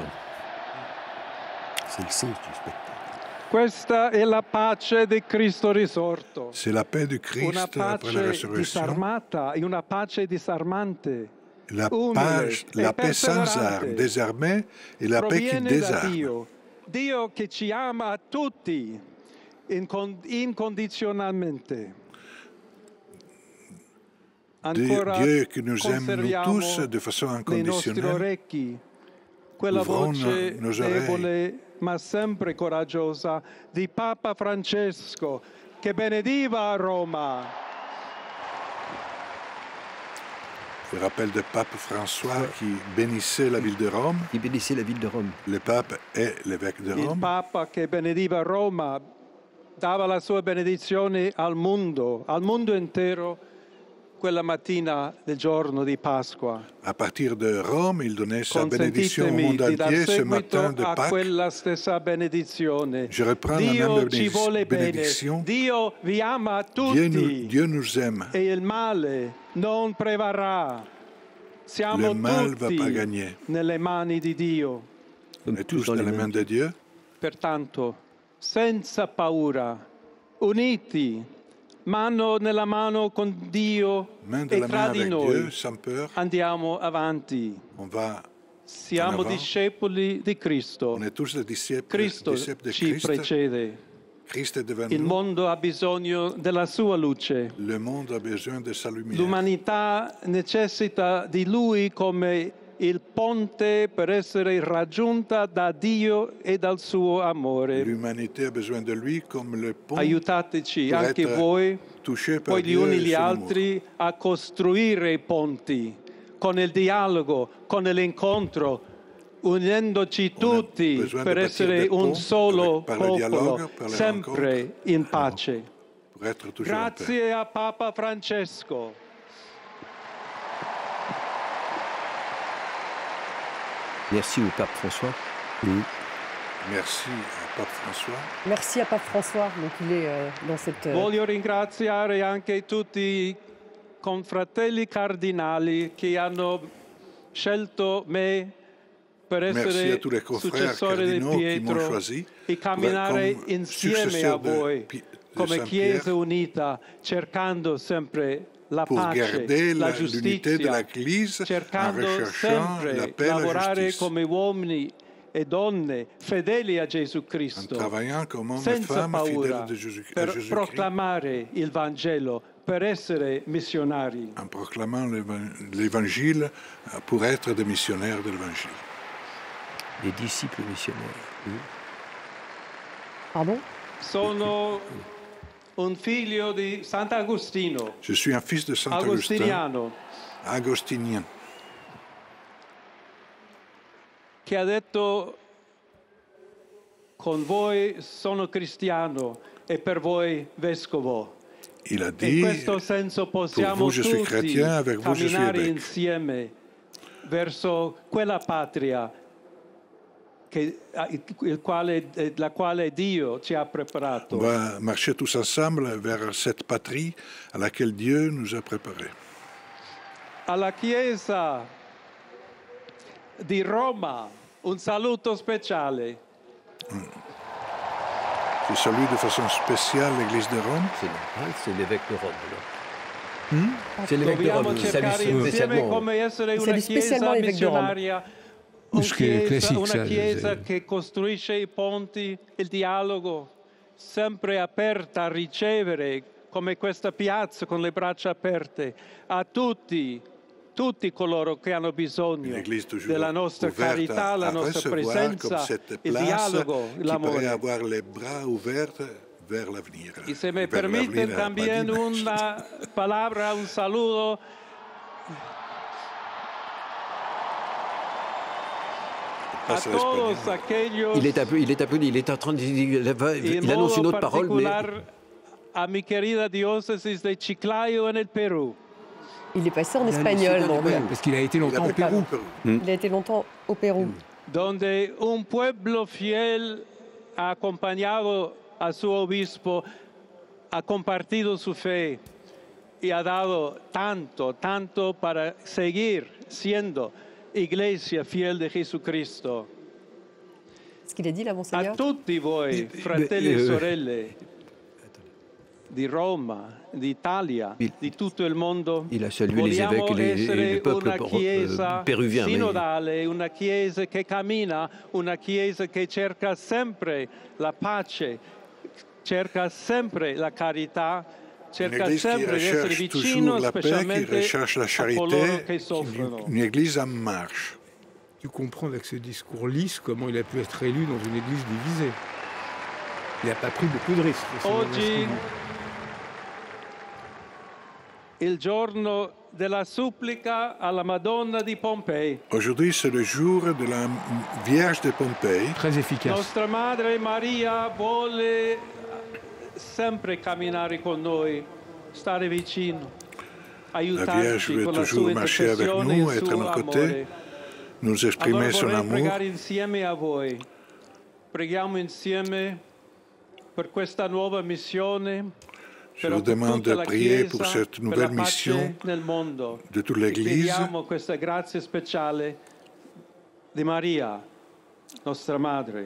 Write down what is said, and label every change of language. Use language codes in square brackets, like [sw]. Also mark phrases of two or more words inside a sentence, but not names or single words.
[fr] C'est le sens du spectacle. [it] Questa è la pace di Cristo risorto. [fr] C'est la paix de Christ après la résurrection. [it] Disarmata e una pace disarmante. [fr] La paix sans armes, désarmée, et la paix qui désarme. [it] Dio che ci ama a tutti incondizionalmente. Ancora [fr] Dieu qui nous aime nous [it] conserviamo [fr] tous de façon [it] nei nostri [fr] inconditionnelle. [it] orecchi quella [fr] Ouvrons [it] voce [fr] nos oreilles. [it] debole ma sempre coraggiosa di Papa Francesco che benediva a Roma. [fr] Le rappel de Pape François qui bénissait la ville de Rome. Qui bénissait la ville de Rome. Le pape est l'évêque de [it] Il [fr] Rome. [it] Papa che benediva Roma dava la sua benedizione al mondo intero quella mattina del giorno di Pasqua. [fr] À partir de Rome, il donnait sa bénédiction au [it] Consentitemi [fr] monde [it] di dar [fr] entier ce matin [it] seguito [fr] de [it] a [fr] Pâques. [it] quella stessa benedizione. [fr] Je reprends la [it] Dio [fr] même [it] ci vuole bene, [fr] bénédiction. [it] Dio vi ama tutti [fr] Dieu nous aime. [it] e il male non prevarrà. Siamo [fr] Le mal va [it] tutti [fr] pas gagner. [it] nelle mani di Dio. [fr] On est tous dans les mains de Dieu. [it] Pertanto, senza paura, uniti, mano nella mano con Dio [fr] Main de [it] e [fr] la main [it] tra di [fr] avec [it] noi [fr] Dieu, sans peur. [it] andiamo avanti. [fr] On va. [it] Siamo [fr] en avant. [it] discepoli di Cristo. [fr] On est tous des disciples [it] Cristo [fr] de [it] ci [fr] Christ. [it] precede. [fr] Christ est devant [it] Il [fr] nous. [it] mondo ha bisogno della sua luce. [fr] Le monde a besoin de sa lumière. [it] L'umanità necessita di Lui come il ponte per essere raggiunta da Dio e dal suo amore. [fr] L'humanité a besoin de lui comme le pont [it] Aiutateci [fr] pour [it] anche [fr] être [it] voi, [fr] touché par [it] poi gli [fr] Dieu [it] uni [fr] et [it] gli [fr] son [it] altri, a costruire i ponti con il dialogo, con l'incontro, unendoci tutti [fr] besoin [it] per [fr] de bâtir [it] essere [fr] des [it] un [fr] ponts [it] solo [fr] par le dialogue, [it] popolo, [fr] par les [it] sempre [fr] rencontres. [it] in pace. [fr] pour être toujours en paix. Grazie a Papa Francesco. Merci au pape François. Merci à Pape François. Merci à Pape François. Donc il est dans cette... [it] Voglio ringraziare anche tutti i confratelli cardinali che hanno scelto me per [fr] Merci à [it] essere [fr] tous les confrères [it] successore di [fr] cardinaux qui m'ont [it] Pietro [fr] choisi [it] e camminare [fr] comme [it] insieme a [fr] successeur de [it] voi come [fr] Saint [it] Chiesa [fr] Pierre, [it] unita, cercando sempre la [fr] pour [it] pace, [fr] garder [it] la [fr] l'unité de [it] giustizia, [fr] l'Église en [it] cercando [fr] recherchant la [it] sempre [fr] paix et la [it] lavorare [fr] justice, [it] come uomini e donne fedeli a Gesù [fr] en [it] Cristo, [fr] travaillant comme hommes et [it] senza [fr] femmes fidèles [it] paura, [fr] de Jésus-Christ, [it] per proclamare il Vangelo, per essere missionari. [fr] en proclamant l'Évangile pour être des missionnaires de l'Évangile. Les disciples missionnaires. Pardon? [it] Sono un figlio di Sant'Agostino, [fr] Je suis un fils de Saint Augustin, [it] agostiniano, [fr] agostinien, [it] che ha detto: con voi sono cristiano e per voi vescovo. [fr] il a [it] In [fr] dit, [it] questo senso [fr] pour [it] possiamo [fr] vous je suis [it] tutti [fr] chrétien, avec vous je suis [it] camminare [fr] évêque. [it] insieme verso quella patria la quale Dio ci ha preparato. [fr] On va marcher tous ensemble vers cette patrie à laquelle Dieu nous a préparés. [it] Alla Chiesa di Roma un saluto speciale. [fr] Je salue de façon spéciale l'Église de Rome. C'est normal, c'est l'évêque de Rome. alors. C'est l'évêque de [it] Dobbiamo [fr] Rome qui [it] cercare [fr] salue [it] insieme [fr] spécialement. [it] come essere una [fr] Salue spécialement [it] Chiesa [fr] l'évêque de Rome. [it] missionaria, [fr] Ce qui est classique, [it] una [fr] ça, [it] Chiesa [fr] c'est- [it] che costruisce i ponti, il dialogo, sempre aperta a ricevere, come questa piazza con le braccia aperte, a tutti coloro che hanno bisogno [fr] L'Église toujours [it] della nostra [fr] ouverte [it] carità, la [fr] à [it] nostra [fr] recevoir [it] presenza, [fr] comme cette [it] il [fr] place [it] dialogo, [fr] qui pourrait [it] l'amore. [fr] avoir les bras ouverts vers l'avenir. [es] Y se me [fr] Vers [es] permite [fr] l'avenir, [es] también [fr] pas dit, mais- [es] una palabra, un saludo a [fr] passe l'espagnol. [es] todos aquellos, [fr] Il est appelé, il est en train de [es] y en [fr] il annonce une [es] modo [fr] autre parole, mais [es] particular a mi querida diócesis de Chiclayo en el Perú. [fr] Il est passé en Il a espagnol. halluciné, donc, ouais. Parce qu'il a été Il a longtemps au vécu Pérou. Pérou. il a été longtemps au Pérou. [es] Donde un pueblo fiel ha acompañado a su obispo, ha compartido su fe y ha dado tanto para seguir siendo iglesia fiel de Jesucristo. [fr] Ce qu'il a dit là, [it] A [fr] Monseigneur? [it] tutti voi, fratelli e sorelle, di Roma, d'Italia, di tutto il mondo. [fr] Il a salué les évêques et le peuple péruvien. [it] Sinodale, una chiesa che cammina, una chiesa che cerca sempre la pace, cerca sempre la carità, cerca sempre di essere vicino, specialmente a coloro che soffrono. [fr] Une église en marche. Tu comprends avec ce discours lisse comment il a pu être élu dans une église divisée. Il n'a pas pris beaucoup de risques. [it] Oggi, il giorno della supplica alla Madonna di Pompei. [fr] Aujourd'hui, c'est le jour de la Vierge de Pompei. Très efficace. [it] Nostra Madre Maria vuole sempre camminare con noi, stare vicino, aiutarci con la sua intercessione e il suo amore. [fr] Nous exprimer son [it] Allora vorrei [fr] amour. [it] pregare insieme a voi. Preghiamo insieme per questa nuova missione. [fr] Je vous demande de prier pour cette nouvelle mission de toute l'Église. [it] Chiediamo questa grazia speciale di Maria, nostra Madre.